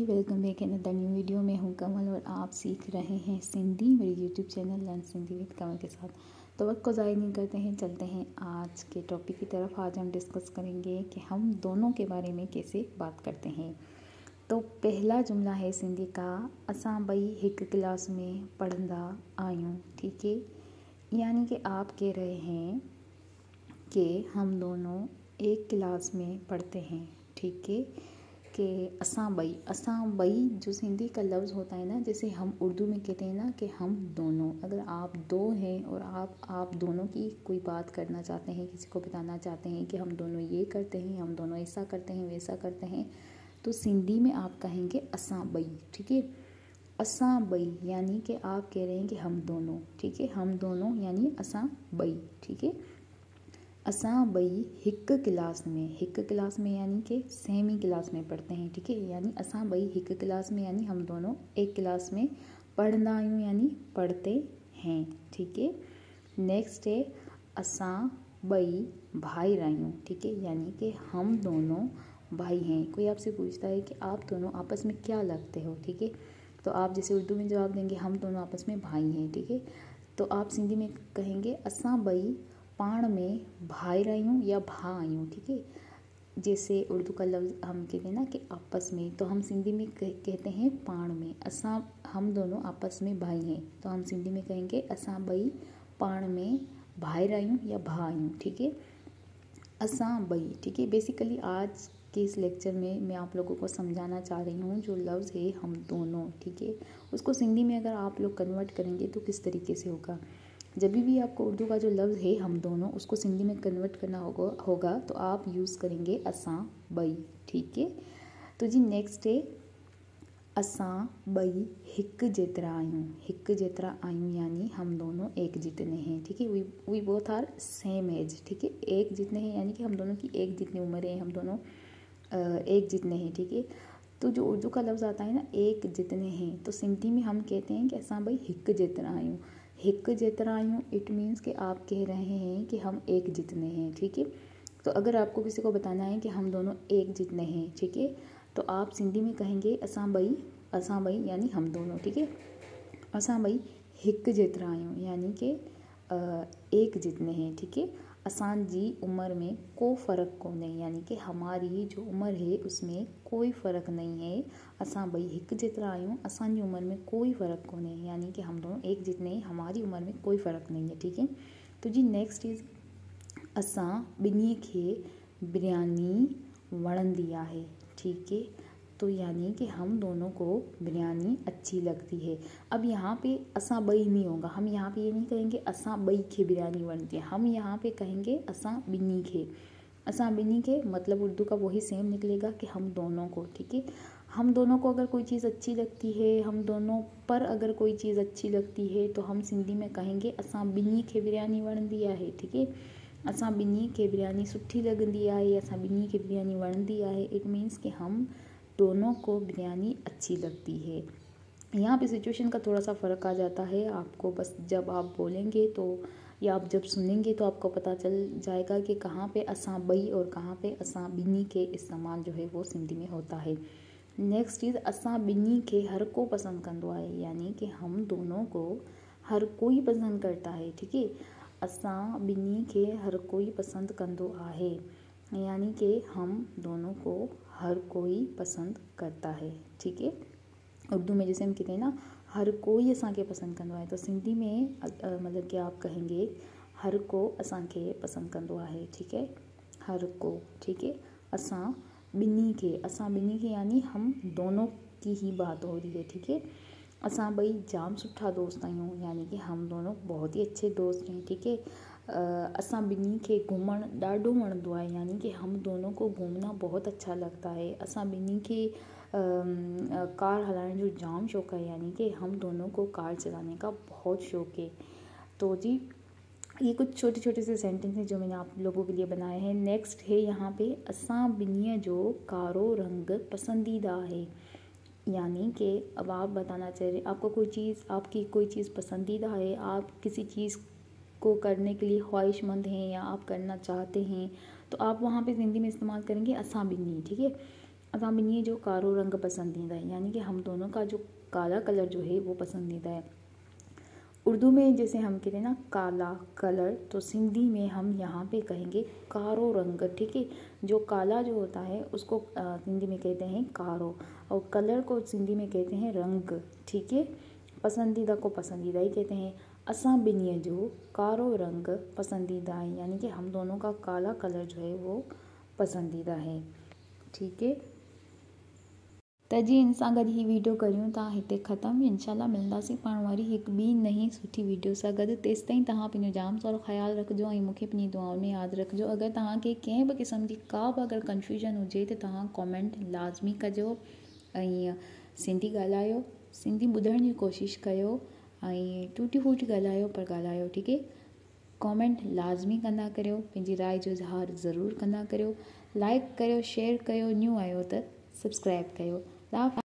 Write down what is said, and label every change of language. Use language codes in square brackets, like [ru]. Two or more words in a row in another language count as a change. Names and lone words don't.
[en] Welcome back in other new video [hi] में हूँ कमल और आप सीख रहे हैं सिंधी मेरे यूट्यूब चैनल लर्न सिंधी विद कमल के साथ। तो वक्त को ज़ाया नहीं करते हैं, चलते हैं आज के टॉपिक की तरफ। आज हम डिस्कस करेंगे कि हम दोनों के बारे में कैसे बात करते हैं। तो पहला जुमला है सिंधी का, [sd] असां ॿई हिकु क्लास में पढ़ंदा आहियूं। [hi] ठीक है, यानी कि आप कह रहे हैं कि हम दोनों एक क्लास में पढ़ते हैं। ठीक है, कि [sd] असां ॿई [hi] जो सिंधी का लफ्ज़ होता है ना, जैसे हम उर्दू में कहते हैं ना कि हम दोनों, अगर आप दो हैं और आप दोनों की कोई बात करना चाहते हैं, किसी को बताना चाहते हैं कि हम दोनों ये करते हैं, हम दोनों ऐसा करते हैं, वैसा करते हैं, तो सिंधी में आप कहेंगे [sd] असां ॿई। [hi] ठीक है, [sd] असां ॿई [hi] यानी कि आप कह रहे हैं कि हम दोनों। ठीक है, हम दोनों यानी [sd] असां ॿई। [hi] ठीक है, [sd] असां ॿई हिकु क्लास में [hi] यानी कि सेम ही क्लास में पढ़ते हैं। ठीक है, यानी [sd] असां ॿई हिकु क्लास में [hi] यानी हम दोनों एक क्लास में [sd] पढ़ंदा आहियूं [hi] यानी पढ़ते हैं। ठीक है, नेक्स्ट है [sd] असां ॿई भाई आहियूं। [hi] ठीक है, यानी कि हम दोनों भाई हैं। कोई आपसे पूछता है कि आप दोनों आपस में क्या लगते हो, ठीक है, तो आप जैसे उर्दू में जवाब देंगे हम दोनों आपस में भाई हैं। ठीक है, तो आप सिंधी में कहेंगे [sd] असां ॿई पाण में भाई आहियूं या भा आहियूं। [hi] ठीक है, जैसे उर्दू का लफ्ज़ हम कहते हैं ना कि आपस में, तो हम सिंधी में कहते हैं [sd] पाण में। [hi] हम दोनों आपस में भाई हैं, तो हम सिंधी में कहेंगे [sd] असां ॿई पाण में भाई आहियूं या भा आहियूं। [hi] ठीक है, [sd] असां ॿई। [hi] ठीक है, बेसिकली आज के इस लेक्चर में मैं आप लोगों को समझाना चाह रही हूँ जो लफ्ज़ है हम दोनों। ठीक है, उसको सिंधी में अगर आप लोग कन्वर्ट करेंगे तो किस तरीके से होगा। जब भी आपको उर्दू का जो लफ्ज़ है हम दोनों, उसको सिंधी में कन्वर्ट करना होगा तो आप यूज़ करेंगे [sd] असां ॿई। [hi] ठीक है, तो जी नेक्स्ट है [sd] असां ॿई हिकु जेतिरा आहियूं [hi] यानी हम दोनों एक जितने हैं। ठीक है, [en] We both are same age. [hi] ठीक है, एक जितने हैं यानी कि हम दोनों की एक जितनी उम्र है, हम दोनों एक जितने हैं। ठीक है, तो जो उर्दू का लफ्ज़ आता है ना एक जितने हैं, तो सिंधी में हम कहते हैं कि [sd] असां ॿई हिकु जेतिरा आहियूं। [en] It means [hi] कि आप कह रहे हैं कि हम एक जितने हैं। ठीक है, तो अगर आपको किसी को बताना है कि हम दोनों एक जितने हैं, ठीक है, तो आप सिंधी में कहेंगे [sd] असां ॿई [hi] यानी हम दोनों। ठीक है, [sd] असां ॿई हिकु जेतिरा आहियूं [hi] यानी कि एक जितने हैं। ठीक है, [sd] असांजी उम्र में को फ़र्क़ु कोन्हे, [hi] यानी कि हमारी जो उम्र है उसमें कोई फ़र्क़ु नहीं है। [sd] असां ॿई हिकु जेतिरा आहियूं, असांजी उम्र में कोई फ़र्क़ु कोन्हे, [hi] यानी कि हम दोनों एक जितने हैं, हमारी उम्र में कोई फ़र्क़ु नहीं है। ठीक है, तो जी [en] next is [sd] असां ॿिन्ही खे बिरयानी वणंदी आहे। [hi] ठीक है, तो यानी कि हम दोनों को बिरयानी अच्छी लगती है। अब यहाँ पे [sd] असां ॿई [hi] नहीं होगा, हम यहाँ पे ये नहीं कहेंगे [sd] असां ॿई खे बिरयानी वणंदी है, [hi] हम यहाँ पे कहेंगे [sd] असां ॿिन्ही खे [hi] मतलब उर्दू का वही सेम निकलेगा कि हम दोनों को। ठीक है, हम दोनों को अगर कोई चीज़ अच्छी लगती है, हम दोनों पर अगर कोई चीज़ अच्छी लगती है तो हम सिंधी में कहेंगे [sd] असां ॿिन्ही खे बिरयानी वणंदी आहे। [hi] ठीक है, [sd] असां ॿिन्ही खे बिरयानी सुठी लगंदी आहे, असां ॿिन्ही खे बिरयानी वणंदी आहे। [en] It means [hi] कि हम दोनों को बिरयानी अच्छी लगती है। यहाँ पे सिचुएशन का थोड़ा सा फ़र्क आ जाता है, आपको बस जब आप बोलेंगे तो या आप जब सुनेंगे तो आपको पता चल जाएगा कि कहाँ पे [sd] असां ॿई [hi] और कहाँ पे [sd] असां ॿिन्ही [hi] के इस्तेमाल जो है वो सिंधी में होता है। [sd] नेक्स्ट चीज़ असां ॿिन्ही खे हर को पसंद कंदो आहे, [hi] यानी कि हम दोनों को हर कोई पसंद करता है। ठीक है, [sd] असां ॿिन्ही खे हर कोई पसंद कंदो आहे, [hi] यानी कि हम दोनों को हर कोई पसंद करता है। ठीक है, उर्दू में जैसे हम कहते हैं ना हर कोई [sd] असांखे पसंद कंदो आहे, [hi] तो सिंधी में मतलब कि आप कहेंगे [sd] हर को असांखे पसंद कंदो आहे। [hi] ठीक है, हर को। ठीक है, [sd] असां ॿिन्ही खे [hi] यानी हम दोनों की ही बात हो रही है। ठीक है, [sd] असां ॿई जाम सुठा दोस्त आहियूं, [hi] यानी कि हम दोनों बहुत ही अच्छे दोस्त हैं। ठीक है, [sd] असां ॿिन्ही खे घुमणु ॾाढो वणंदो आहे, [hi] यानी कि हम दोनों को घूमना बहुत अच्छा लगता है। [sd] असां ॿिन्ही खे कार हलाने जो जाम शौक़ है, [hi] यानी कि हम दोनों को कार चलाने का बहुत शौक़ है। तो जी ये कुछ छोटे छोटे से सेंटेंस हैं जो मैंने आप लोगों के लिए बनाए हैं। नेक्स्ट है यहाँ पे [sd] असां ॿिन्हीअ जो कारो रंग पसंदीदा है, [hi] यानी कि अब आप बताना चाह रहे आपको आपकी कोई चीज़ पसंदीदा है, आप किसी चीज़ को करने के लिए ख्वाहिशमंद हैं या आप करना चाहते हैं, तो आप वहाँ पे हिंदी में इस्तेमाल करेंगे [sd] असां ॿिन्ही। [hi] ठीक है, [sd] असां ॿिन्ही जो कारो रंग पसंदीदा है, [hi] यानी कि हम दोनों का जो काला कलर जो है वो पसंदीदा है। उर्दू में जैसे हम कहते हैं ना काला कलर, तो सिंधी में हम यहाँ पे कहेंगे [sd] कारो रंग, [hi] ठीक है। जो काला जो होता है उसको सिंधी में कहते हैं कारो, और कलर को सिंधी में कहते हैं रंग, ठीक है। पसंदीदा को पसंदीदा ही कहते हैं। [sd] असां ॿिन्ही जो कारो रंग पसंदीदा है, [hi] यानी कि हम दोनों का काला कलर जो है वो पसंदीदा है, ठीक है। [sd] त जी इन सां गॾु ही वीडियो करियूं था हिते ख़तमु। इंशाल्लाह मिलंदासीं पाण वरी हिकु ॿी नई सुठी वीडियो सां गॾु। तेसि ताईं तव्हां पंहिंजो जाम सारो ख़्यालु रखिजो ऐं मूंखे पंहिंजी दुआउनि में यादि रखिजो। अगरि तव्हांखे कंहिं बि क़िस्म जी का बि अगरि कन्फ्यूजन हुजे त तव्हां कॉमेंट लाज़मी कजो ऐं सिंधी ॻाल्हायो, सिंधी ॿुधण जी कोशिशि कयो ऐं टूटी फूटी ॻाल्हायो पर ॻाल्हायो, [hi] ठीक है। [sd] कॉमेंट लाज़मी कंदा करियो, पंहिंजी राय जो इज़हार ज़रूरु कंदा करियो, लाइक करियो, शेयर कयो, न्यू आयो त सब्सक्राइब कयो।